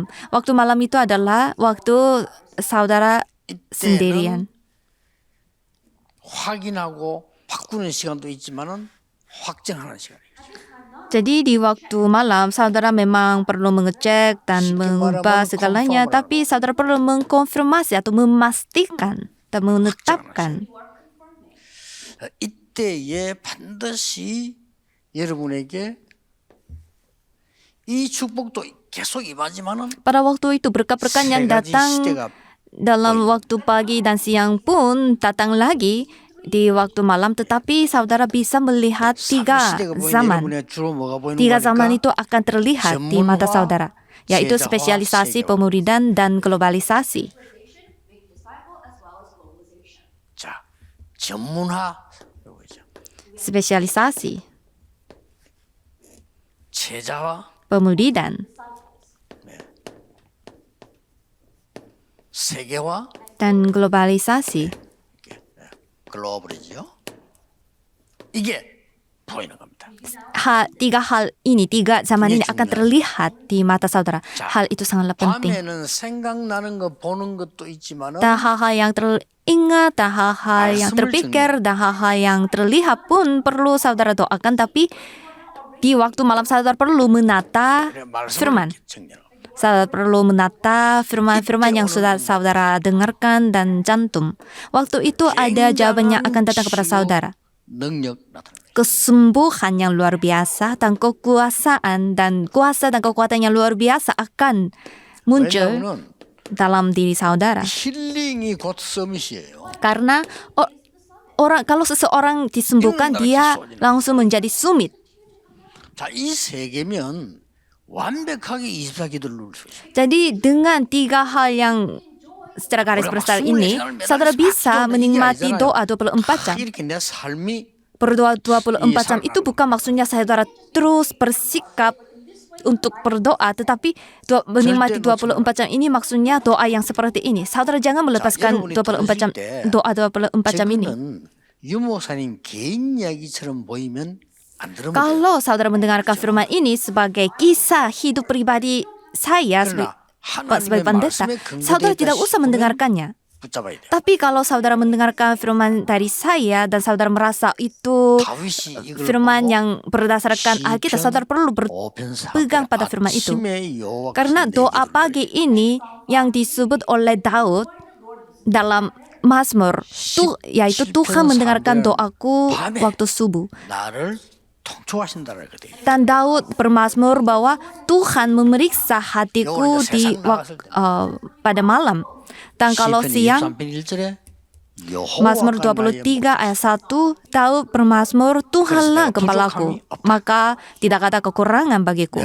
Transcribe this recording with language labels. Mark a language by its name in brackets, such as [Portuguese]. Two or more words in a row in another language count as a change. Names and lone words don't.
[Indonesian] Waktu malam itu adalah waktu saudara sendirian. [Korean] 확인하고 바꾸는 시간도 있지만은 확정하는 시간이에요. [Indonesian] Jadi di waktu malam saudara memang perlu mengecek dan mengubah segalanya, tapi saudara perlu mengkonfirmasi atau memastikan dan menetapkan. [Korean] 이때에 반드시 여러분에게 이 축복도 계속 임하지만은 [Indonesian] Pada waktu itu berkat-berkat yang datang dalam waktu pagi dan siang pun datang lagi di waktu malam, tetapi saudara bisa melihat 3 zaman. 3 zaman itu akan terlihat di mata saudara, yaitu spesialisasi, pemuridan, dan globalisasi. [Korean] 자, 전문화, [Indonesian] Spesialisasi, [Korean] 제자와 [Indonesian] pemuridan, [Korean] 세계화, [Indonesian] dan globalisasi. [Korean] 글로벌이죠. 이게 보이는 겁니다. [Indonesian] tiga zaman ini akan terlihat di mata saudara. Hal itu sangatlah penting. [Korean] 밤에는 생각나는 거 보는 것도 있지만은 [Indonesian] Dan hal-hal yang teringat, dan hal-hal yang terpikir, dan hal-hal yang terlihat pun perlu saudara doakan. Tapi di waktu malam saudara perlu menata firman. Saudara perlu menata firman-firman yang sudah saudara dengarkan dan cantum. Waktu itu ada jawabannya akan datang kepada saudara. [Korean] 능력 나타납니다. [Indonesian] Kesembuhan yang luar biasa dan kekuasaan dan kuasa dan kekuatan yang luar biasa akan muncul [Korean] 왜냐하면 [Indonesian] dalam diri saudara. [Korean] 힐링이 곧 서밋이에요. [Indonesian] Karena kalau seseorang disembuhkan, dia langsung menjadi sumit. [Korean] 자, 이 세 개면 완벽하게 24기도를 누릴 수 있어요. [Indonesian] Jadi dengan tiga hal yang secara garis besar ini, saudara bisa menikmati doa 24 jam. [Korean] 이렇게 내 삶이 [Indonesian] Berdoa 24 jam itu bukan maksudnya saudara terus bersikap untuk berdoa, tetapi menikmati 24 jam ini maksudnya doa yang seperti ini. Saudara jangan melepaskan 24 jam doa 24 jam ini. [Korean] 유목사님 개인 이야기처럼 보이면 안 들으면 돼요. [Indonesian] Kalau saudara mendengarkan firman ini sebagai kisah hidup pribadi saya sebagai pendeta, saudara tidak usah mendengarkannya. [Korean] 붙잡아야 돼요. [Indonesian] Tapi kalau saudara mendengarkan firman dari saya dan saudara merasa itu [Korean] 다윗이 이걸 [Indonesian] firman [Korean] 보고 [Indonesian] yang berdasarkan Alkitab, saudara perlu berpegang pada firman itu. [Korean] 아침에 여호와께서 [Indonesian] Karena [Korean] 내 [Indonesian] doa [Korean] 기도를 [Indonesian] pagi ini yang disebut oleh Daud dalam Mazmur, yaitu Tuhan mendengarkan doaku waktu subuh. [Korean] 나를 통촉하신다는 거거든요. [Indonesian] Dan Daud bermazmur bahwa Tuhan memeriksa hatiku pada malam. Dan kalau siang, Mazmur 23 ayat 1, Daud bermazmur, Tuhanlah gembalaku, maka tidak ada kekurangan bagiku.